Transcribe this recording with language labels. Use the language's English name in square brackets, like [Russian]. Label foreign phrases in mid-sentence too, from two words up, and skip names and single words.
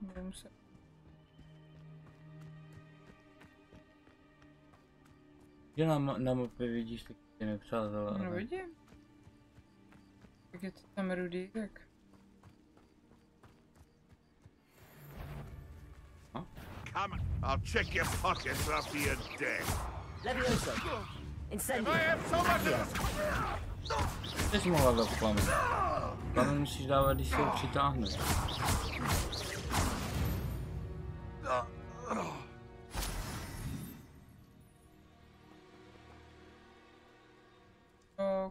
[Czech] muset. Že na mapě vidíš taky ty nepřátelé. No vidím. Tak je to tam rudý, tak. [English] Come, I'll check your pockets after you're dead. [Czech] Levioso. Incendio. Ty jsi mohla dát plamen. Plamen musíš dávat, když se ho přitáhneš. Tak.